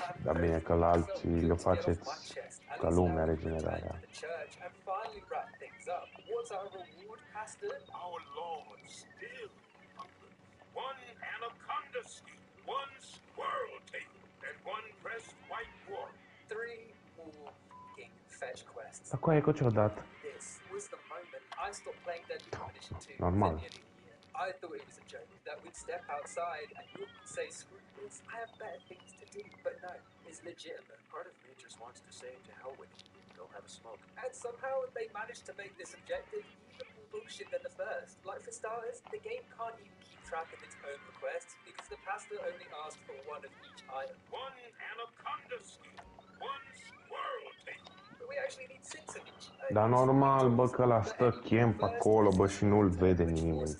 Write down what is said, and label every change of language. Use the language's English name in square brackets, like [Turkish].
[Romanian] Dar bine că la alții le faceți ca lumea regenerarea. [English] and finally wrap things up. What's our reward, Pastor? Our Lord still hunger. One anaconda skin, one squirrel tail, and one pressed white dwarf. 3 more fucking fetch quests. [Romanian] Dar coaie, că ce-o dat? [English] This was the moment I stopped playing Deadly Premonition 2 Normal. for nearly a year. I thought it was a joke, that we'd step outside and you would say, screw this, I have better things to do. But no, it's legitimate. Part of me just wants to say to hell with you. Go have a smoke. And somehow they managed to make this objective even more bullshit than the first. Like for starters, the game can't even keep track of its own requests because the pastor only asked for one of each item. One anaconda skin, one squirrel tail. But we actually need 6 of each. [Romanian] Dar normal, bă, că ăla stă camp acolo, bă, și nu-l vede nimeni.